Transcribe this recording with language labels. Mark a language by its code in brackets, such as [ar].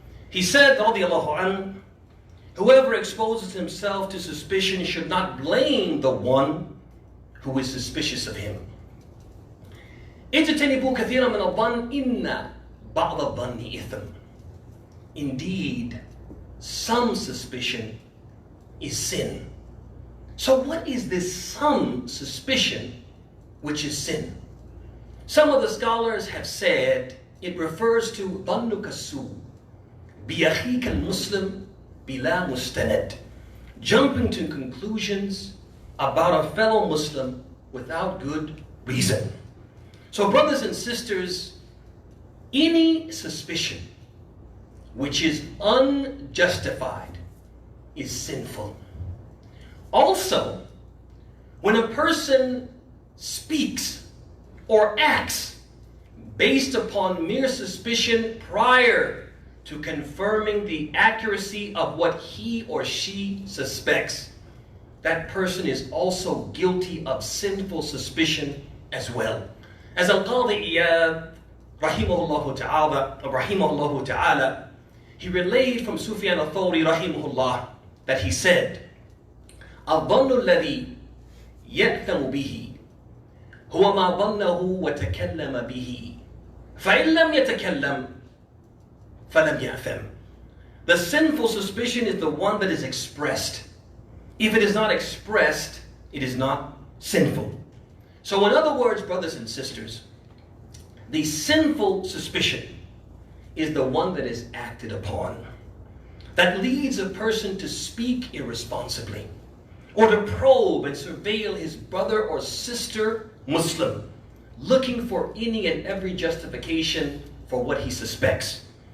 [en] He said, radiallahu anhu, whoever exposes himself to suspicion should not blame the one who is suspicious of him. [ar] اجتنبوا كثيرا من الظن إن بعض الظن إثم. [en] Indeed, some suspicion is sin. So what is this some suspicion which is sin? Some of the scholars have said it refers to [ar] ظنك السوء بأخيك المسلم بلا مستند, [en] jumping to conclusions about a fellow Muslim without good reason. So brothers and sisters, any suspicion which is unjustified is sinful. Also, when a person speaks or acts based upon mere suspicion prior to confirming the accuracy of what he or she suspects, that person is also guilty of sinful suspicion as well. As Al-Qadi Iyad rahimahullah ta'ala, he relayed from Sufyan al-Thawri rahimahullah that he said, [ar] الظن الذي يأثم به هو ما ظنه وتكلم به فإن لم يتكلم فلم يأثم. [en] The sinful suspicion is the one that is expressed. If it is not expressed, it is not sinful. So in other words, brothers and sisters, the sinful suspicion is the one that is acted upon, that leads a person to speak irresponsibly, or to probe and surveil his brother or sister Muslim, looking for any and every justification for what he suspects.